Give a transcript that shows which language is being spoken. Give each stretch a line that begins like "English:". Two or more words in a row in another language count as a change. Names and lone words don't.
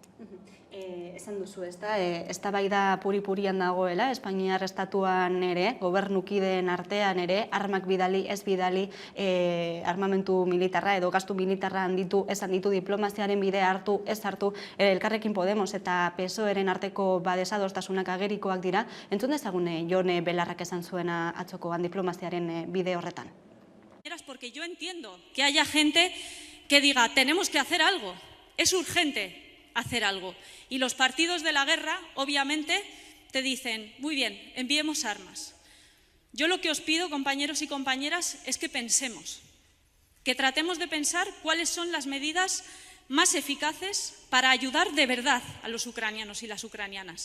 Basque: Esan duzu, eztabaida puri-purian dagoela, Espainiar estatuan ere, gobernukideen artean ere, armak bidali, ez bidali, armamentu militarra edo gastu militarra handitu, ez handitu, diplomaziaren bidea hartu, ez hartu, Elkarrekin Podemos eta PSOE-ren arteko desadostasunak agerikoak dira. Entzun dezagun Jone Belarrak esan zuena atzokoan diplomaziaren bide horretan.
Spanish: Porque yo entiendo que haya gente que diga, tenemos que hacer algo, es urgente hacer algo. Y los partidos de la guerra, obviamente, te dicen, muy bien, enviemos armas. Yo lo que os pido, compañeros y compañeras, es que pensemos, que tratemos de pensar cuáles son las medidas más eficaces para ayudar de verdad a los ucranianos y las ucranianas.